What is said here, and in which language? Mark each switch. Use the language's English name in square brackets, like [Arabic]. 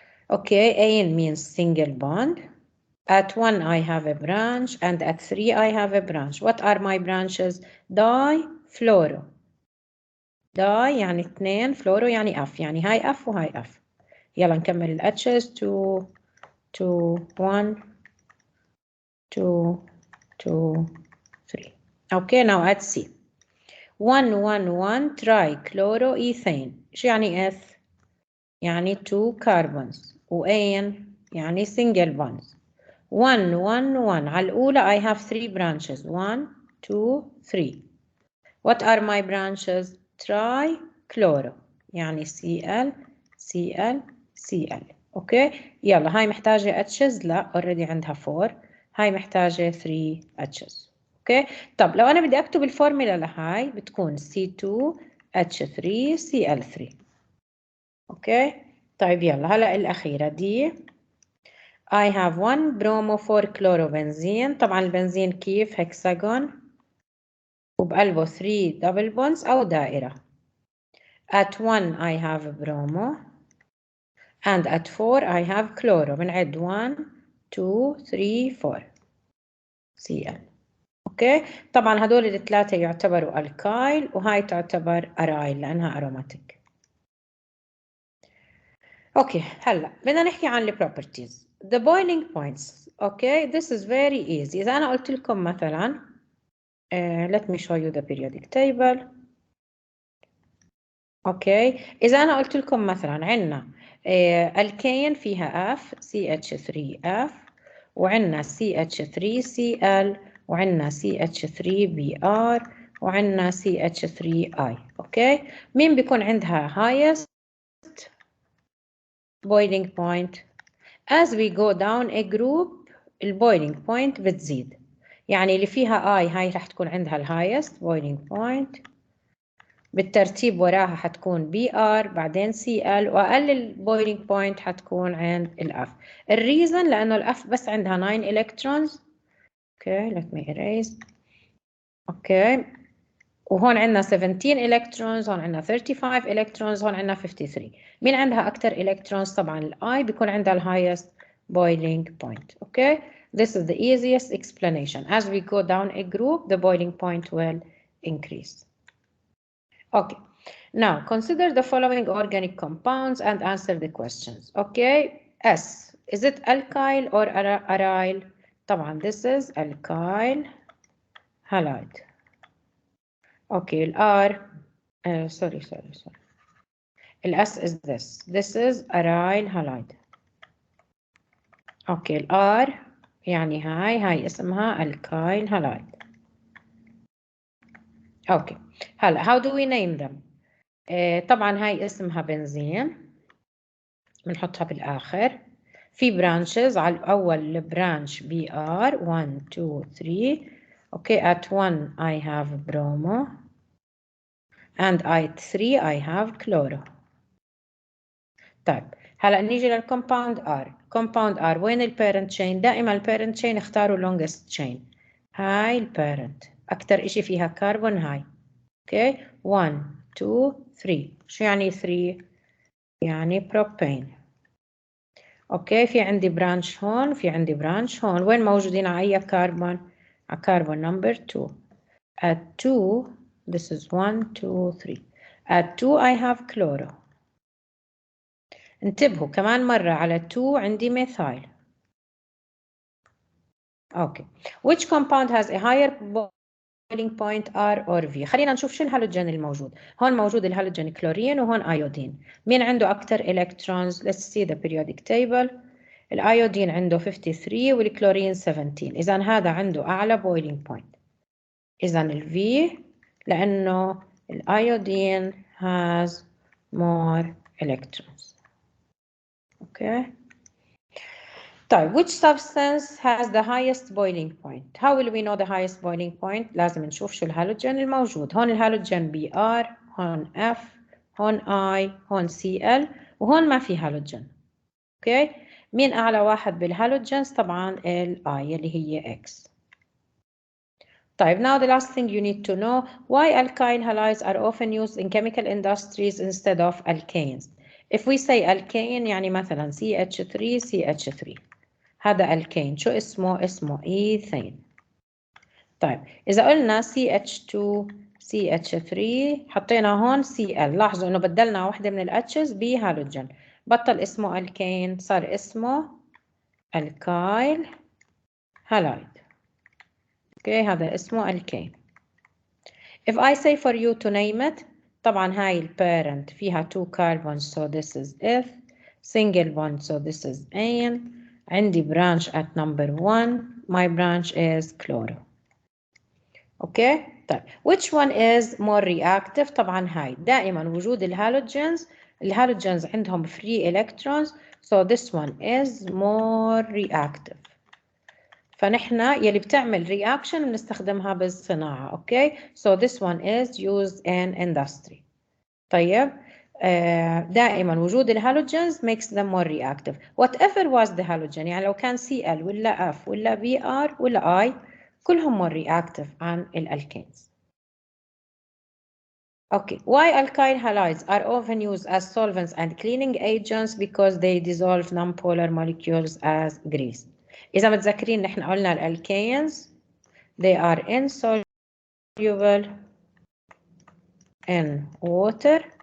[English] Okay, A means single bond. At 1 I have a branch and at 3 I have a branch. What are my branches? Difluoro. [Arabic] Di يعني 2, fluoro يعني F، يعني هاي F وهاي F. يلا نكمل ال H's. [English] 2 2 1 2 2 3. Okay, now at C. 1 trichloroethane. [Arabic] شو يعني F؟ يعني 2 carbons. و [English] An [Arabic] يعني [English] single bonds. 1 1 1 [Arabic] على الأولى [English] I have 3 branches. 1 2 3. What are my branches? [Arabic] trichloro يعني Cl Cl Cl. اوكي يلا هاي محتاجة H's؟ لا [English] already [Arabic] عندها 4. هاي محتاجة 3 H's. اوكي طب لو انا بدي اكتب الفورمولا لهاي بتكون C2H3Cl3. اوكي طيب يلا هلا الأخيرة دي. [English] I have 1 bromo 4 chlorovenzene. [Arabic] طبعا البنزين كيف؟ hexagon وبقلبه 3 double bonds أو دائرة. [English] At 1 I have bromo and at 4 I have chloro. [Arabic] بنعد 1 2 3 4 Cl. اوكي طبعا هدول الثلاثة يعتبروا الكايل وهاي تعتبر ارايل لأنها aromatic. اوكي هلا بدنا نحكي عن البروبرتيز. [English] The boiling points. Okay, this is very easy. [Arabic] إذا أنا قلت لكم مثلا [English] let me show you the periodic table. [Arabic] Okay, إذا أنا قلت لكم مثلا عندنا الكين فيها F CH3F وعندنا CH3Cl وعندنا CH3Br وعندنا CH3I. [English] Okay, [Arabic] مين بيكون عندها [English] highest boiling point؟ As we go down a group [Arabic] البويلينج بوينت بتزيد. يعني اللي فيها I هاي رح تكون عندها الهايست boiling point. بالترتيب وراها حتكون BR بعدين CL وأقل البويلينج بوينت حتكون عند الF. الريزن لأنه الF بس عندها 9 electrons. [English] Okay, let me erase. Okay. [Arabic] وهون عندنا 17 electrons، هون عندنا 35 electrons، هون عندنا 53. مين عندها أكتر electrons؟ طبعا الI بيكون عندها الhighest boiling point. [English] Okay, this is the easiest explanation. As we go down a group, the boiling point will increase. Okay, now consider the following organic compounds and answer the questions. Okay, S, is it alkyl or aryl؟ [Arabic] طبعا [English] this is alkyl halide. Okay, R, sorry. S is this. This is aryl halide. Okay, R [Arabic] يعني هاي اسمها [English] alkyl halide. [Arabic] Okay, هلا [English] how do we name them؟ [Arabic] طبعا هاي اسمها بنزين بنحطها بالآخر. في branches على الأول branch BR 1 2 3. [English] Okay, at 1 I have bromo and at 3 I have chloro. [Arabic] طيب هلا نيجي للكومباوند R. كومباوند R وين البيرنت تشين؟ دائما البيرنت تشين اختاروا longest chain. هاي البيرنت أكتر إشي فيها كربون هاي. اوكي 1 2 3. شو يعني 3؟ يعني بروبين. اوكي في عندي برانش هون في عندي برانش هون. وين موجودين على أي كربون؟ على كربون نمبر 2. [English] At 2 this is 1 2 3. At 2 I have chloro. [Arabic] انتبهوا كمان مرة على 2 عندي ميثايل. [English] Okay. Which compound has a higher boiling point R or V؟ [Arabic] خلينا نشوف شو الهالوجين الموجود. هون موجود الهالوجين كلورين وهون ايودين. مين عنده أكتر إلكترونز؟ [English] Let's see the periodic table. [Arabic] الايودين عنده 53 والكلورين 17. إذا هذا عنده أعلى boiling point. إذا ال V لأنه الايودين [English] has more electrons. [Arabic] Okay. [English] طيب which substance has the highest boiling point? How will we know the highest boiling point? [Arabic] لازم نشوف شو الهالوجين الموجود. هون الهالوجين Br، هون F، هون I، هون Cl، وهون ما في هالوجين. اوكي؟ مين أعلى واحد بالهالوجينز؟ طبعا ال I اللي هي X. [English] طيب now the last thing you need to know why alkyl halides are often used in chemical industries instead of alkanes. If we say [Arabic] alkane يعني مثلا CH3 CH3 هذا الكين شو اسمه؟ اسمه ايثين. طيب إذا قلنا CH2 CH3 حطينا هون Cl، لاحظوا إنه بدلنا واحدة من الاتشز بهالوجين، بطل اسمه الكين صار اسمه الكايل هالايد. اوكي هذا اسمه الكين. [English] If I say for you to name it، [Arabic] طبعا هاي البارنت فيها [English] 2 carbons so this is F، single bond so this is N، [Arabic] عندي [English] branch at number 1 my branch is chloro. [Arabic] اوكي طيب [English] which one is more reactive؟ [Arabic] طبعا هاي دائما وجود الهالوجينز عندهم [English] free electrons so this one is more reactive. [Arabic] فنحن يلي بتعمل reaction بنستخدمها بالصناعة. [English] Okay so this one is used in industry. [Arabic] طيب دائما وجود الهالوجينز [English] makes them more reactive whatever was the halogen. [Arabic] يعني لو كان Cl ولا F ولا Br ولا I كلهم [English] more reactive [Arabic] عن الالكينز. [English] Okay, why alkyl halides are often used as solvents and cleaning agents? Because they dissolve nonpolar molecules as grease. [Arabic] إذا متذكرين نحن قلنا الالكينز [English] they are insoluble in water.